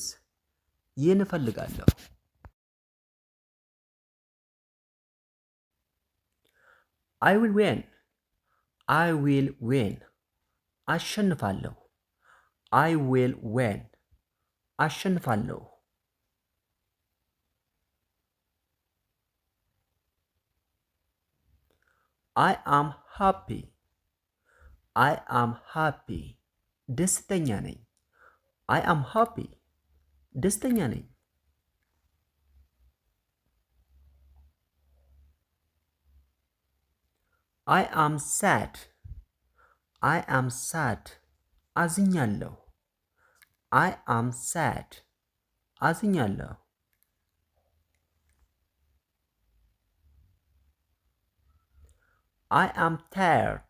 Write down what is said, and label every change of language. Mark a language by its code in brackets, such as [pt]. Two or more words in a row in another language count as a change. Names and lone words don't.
[am] ይህን እፈልጋለሁ። [en] I will win. I will win. አሸንፋለሁ። I will win. አሸንፋለሁ። I am happy. I am happy. [am] ደስተኛ ነኝ። [en] I am happy. [am] ደስተኛ ነኝ። [en] I am sad. I am sad. አዝኛለሁ። I am sad. አዝኛለሁ። I am tired.